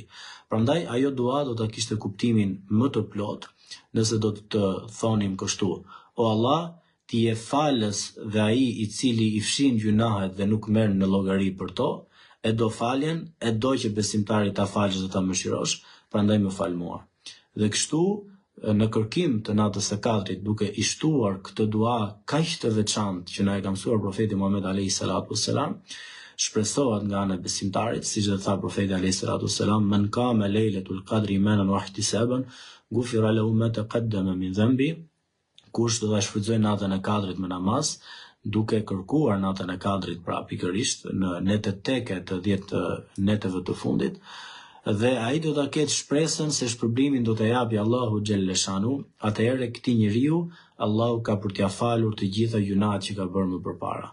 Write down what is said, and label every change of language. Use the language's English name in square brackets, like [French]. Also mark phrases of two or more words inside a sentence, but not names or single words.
[Albanian] Prandaj ajo dua do ta kishte kuptimin më të plot nëse do të thonim kështu: "O Allah, ti je falës dhe ai i cili i fshin gjunahet dhe nuk merr në llogari për to, e do faljen, e do që besimtari ta falësh dhe ta mëshirosh, prandaj më fal mua." Dhe kështu në kërkim të natës së katërt, duke i shtuar këtë dua kaq të veçantë që na e ka mësuar profeti Muhammed [Arabic] عليه الصلاة والسلام, [Albanian] shpresohet nga ana e besimtarit, siç e tha profeti [Arabic] عليه الصلاة والسلام, "من قام ليلة القدر إيمانا واحتسابا غفر له ما تقدم من ذنبه." [Albanian] Kush do ta shfrytëzojë natën e katërt me namaz, duke kërkuar natën e katërt pra pikërisht në netet teke të 10 neteve të fundit, dhe ai do ta ketë shpresën se shpërblimin do t'a japi Allahu [Arabic] جل شأنه, [Albanian] atëherë këtij njeriu Allahu ka për t'ia falur të gjitha gjunaat që ka bërë më përpara.